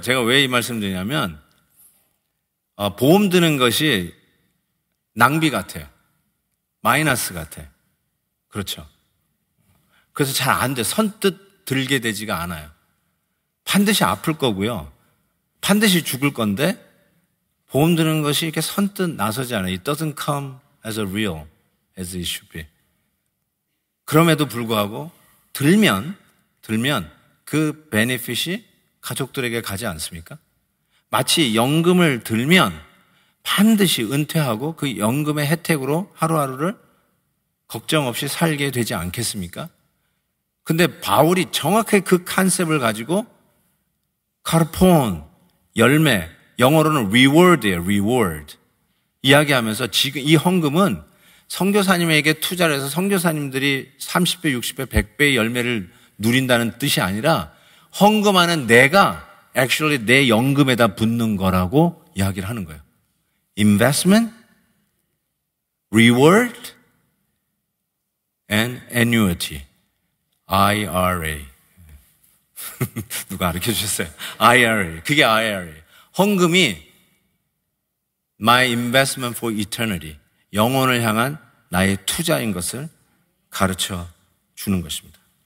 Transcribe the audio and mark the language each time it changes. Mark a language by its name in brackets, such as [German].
[Korean] 제가 왜 이 말씀 드리냐면 보험 드는 것이 낭비 같아요. 마이너스 같아. 그렇죠. 그래서 잘 안 돼. 선뜻 들게 되지가 않아요. 반드시 아플 거고요. 반드시 죽을 건데 보험 드는 것이 이렇게 선뜻 나서지 않아요. [English] It doesn't come as real as it should be. [Korean] 그럼에도 불구하고 들면 그 베네핏이 가족들에게 가지 않습니까? 마치 연금을 들면 반드시 은퇴하고 그 연금의 혜택으로 하루하루를 걱정 없이 살게 되지 않겠습니까? 근데 바울이 정확하게 그 컨셉을 가지고 카르폰, 열매, 영어로는 reward예요, reward. 이야기하면서 지금 이 헌금은 선교사님에게 투자를 해서 선교사님들이 30배, 60배, 100배의 열매를 누린다는 뜻이 아니라 헌금하는 내가 actually 내 연금에다 붓는 거라고 이야기를 하는 거예요. [English] Investment, reward, and annuity. [Korean] IRA. 누가 가르쳐 주셨어요? IRA. 그게 IRA. 헌금이 [English] My investment for eternity. [Korean] 영혼을 향한 나의 투자인 것을 가르쳐 주는 것입니다.